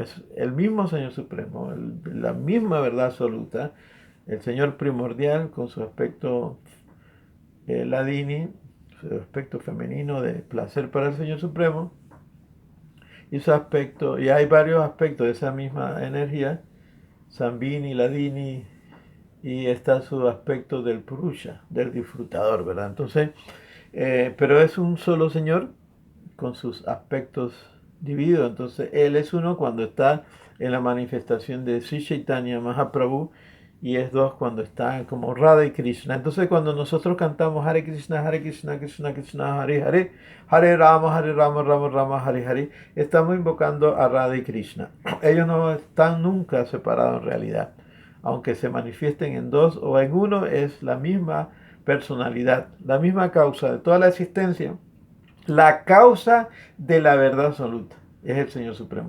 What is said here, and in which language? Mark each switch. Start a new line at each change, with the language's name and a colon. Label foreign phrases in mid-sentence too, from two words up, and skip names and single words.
Spanish: Es el mismo Señor Supremo, la misma verdad absoluta, el Señor primordial con su aspecto Ladini, su aspecto femenino de placer para el Señor Supremo, y su aspecto, y hay varios aspectos de esa misma energía, Sambini, Ladini, y está su aspecto del Purusha, del disfrutador, ¿verdad? Entonces, pero es un solo Señor con sus aspectos divididos. Entonces, Él es uno cuando está en la manifestación de Sri Chaitanya Mahaprabhu, y es dos cuando está como Radha y Krishna. Entonces, cuando nosotros cantamos
Sanskrit: Hare Krishna, Krishna Krishna, Hare Hare, Hare Rama, Rama Rama, Hare Hare,
Spanish: estamos invocando a Radha y Krishna. Ellos no están nunca separados en realidad. Aunque se manifiesten en dos o en uno, es la misma personalidad, la misma causa de toda la existencia. La causa de la verdad absoluta es el Señor Supremo.